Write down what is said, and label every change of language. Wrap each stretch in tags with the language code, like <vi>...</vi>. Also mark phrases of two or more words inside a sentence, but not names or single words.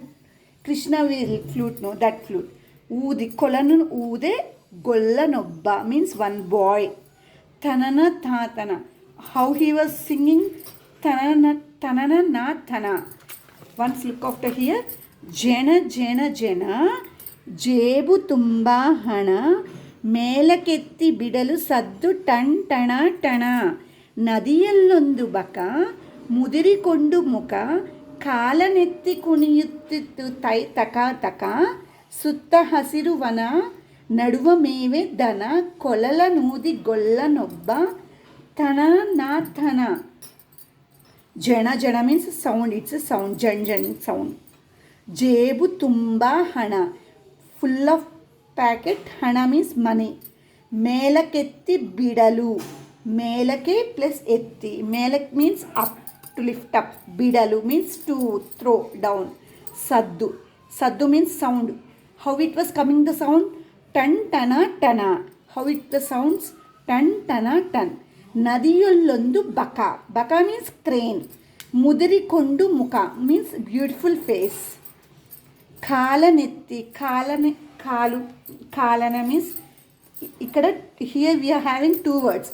<en>కృష్ణ flute, know that flute.</en> <kn>ಊದಿ, ಕೊಲನು ಊದೆ. ಗೊಲ್ಲ ನೊಬ್ಬ</kn> <en>means one boy. తనన తాతన. how he was singing. తనన నా తన. once look after here.</en> <kn>ಜನ ಜನ ಜನ ಜೇಬು ತುಂಬಾ ಹಣ. ಮೇಲಕ್ಕೆತ್ತಿ ಬಿಡಲು ಸದ್ದು ಟಣ್ ಟಣ ಟಣ. ನದಿಯಲ್ಲೊಂದು ಬಕ. ಮುದಿರಿಕೊಂಡು ಮುಖ. ಕಾಲನೆತ್ತಿ ಕುಣಿಯುತ್ತಿತ್ತು ತೈ ತಕ ತಕ. ಸುತ್ತ ಹಸಿರು ವನ. ನಡುವ ಮೇವೆ ದನ. ಕೊಲಲ ನೂದಿ ಗೊಲ್ಲ ನೊಬ್ಬ. ತನ ನಾ ತನ. ಜನ ಜನ</kn> <en>means sound. It's a sound.</en> <kn>ಜನ್ ಜನ್</kn> <en>ಸೌಂಡ್.</en> <kn>ಜೇಬು ತುಂಬಾ ಹಣ,</kn> <en>full of packet.</en> <kn>ಹಣ</kn> <en>means money.</en> <kn>ಮೇಲಕ್ಕೆತ್ತಿ ಬಿಡಲು. ಮೇಲಕ್ಕೆ ಪ್ಲಸ್ ಎತ್ತಿ. ಮೇಲಕ್</kn> <en>means up, to lift up. బిడలు means to throw down. సద్దు means sound. how it was coming the sound? టన్ టన టన. how it the sounds? టన్ టన టన్.</en> <kn>ನದಿಯೊಲ್ಲೊಂದು ಬಕ.</kn> <en>బక means crane.</en> <kn>ಮುದಿರಿಕೊಂಡು ಮುಖ</kn> <en>means beautiful face.</en> <kn>కాలనెత్తి.</kn> <en>కాలన మీన్స్ ఇక్కడ here we're having 2 words.</en>